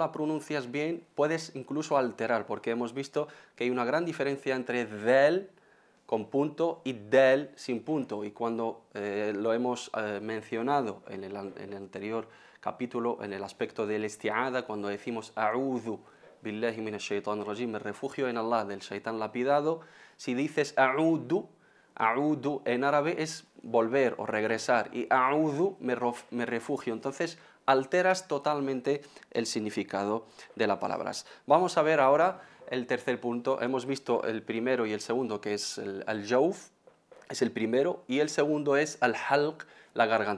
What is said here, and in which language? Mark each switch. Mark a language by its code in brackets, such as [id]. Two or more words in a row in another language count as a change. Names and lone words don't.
[es] la pronuncias bien puedes incluso alterar, porque hemos visto que hay una gran diferencia entre del con punto y del sin punto, y cuando lo hemos mencionado en el anterior capítulo, en el aspecto del isti'adha, cuando decimos [ar] أعوذ بالله من الشيطان الرجيم, [es] me refugio en Allah del shaitán lapidado, si dices a'udhu, a'udhu en árabe es volver o regresar, y a'udhu me refugio, entonces alteras totalmente el significado de las palabras. Vamos a ver ahora el tercer punto. Hemos visto el primero y el segundo, que es el jawf, es el primero, y el segundo es [ar] الحلق, [es] la garganta.